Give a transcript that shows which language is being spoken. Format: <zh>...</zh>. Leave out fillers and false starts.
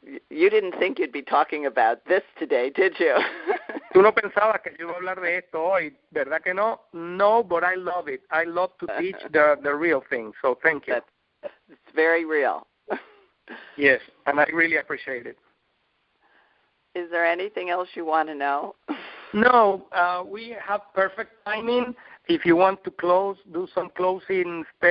<en>You didn't think you'd be talking about this today, did you?</en> <es>Tú no pensabas que yo iba a hablar de esto hoy, ¿verdad que no?</es> <en>No, but I love it. I love to teach the real thing, so thank you. It's very real. Yes, and I really appreciate it. Is there anything else you want to know? No, we have perfect timing. If you want to close, do some closing.</en>